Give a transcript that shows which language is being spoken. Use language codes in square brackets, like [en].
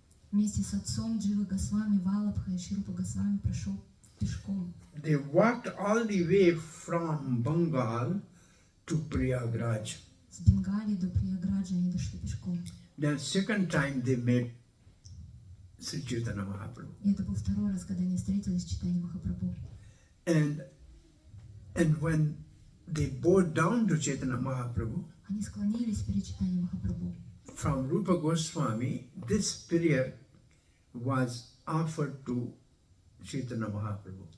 [ru] Вместе с отцом Дживы Госвами, Валабха и Шри Рупа Госвами прошел пешком. [en] they walked all the way from Bengal to Prayagraj. [ru] С Бенгалии до Прияграджа они дошли пешком. [en] Then second time they met Sri Chaitanya Mahaprabhu. [ru] И это был второй раз, когда они встретились с Чайтаньей Махапрабху. [en] And when they bowed down to Chaitanya Mahaprabhu, [ru] Они склонились перед Чайтаньей Махапрабху. [en] from Rupa Goswami, this prayer was offered to Chaitanya Mahaprabhu.